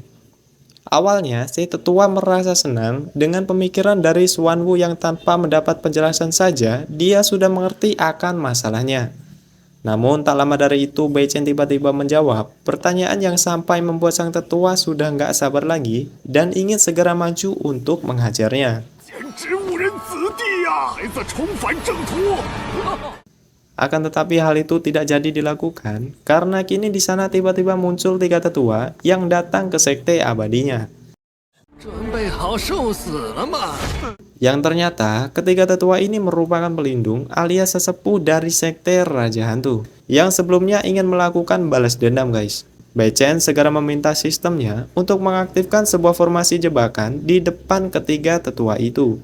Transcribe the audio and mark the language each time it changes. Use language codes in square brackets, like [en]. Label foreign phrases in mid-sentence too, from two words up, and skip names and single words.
[id] Awalnya, si tetua merasa senang dengan pemikiran dari Xuan Wu yang tanpa mendapat penjelasan saja, dia sudah mengerti akan masalahnya. Namun tak lama dari itu Bai Chen tiba-tiba menjawab pertanyaan yang sampai membuat sang tetua sudah nggak sabar lagi dan ingin segera maju untuk menghajarnya. [zh] 简直误人子弟呀！孩子重返正途。 [id] Akan tetapi hal itu tidak jadi dilakukan karena kini di sana tiba-tiba muncul 3 tetua yang datang ke sekte abadinya. [zh] 准备好受死了吗？ [id] Yang ternyata ketiga tetua ini merupakan pelindung alias sesepuh dari sekte Raja Hantu yang sebelumnya ingin melakukan balas dendam guys. Bai Chen segera meminta sistemnya untuk mengaktifkan sebuah formasi jebakan di depan ketiga tetua itu.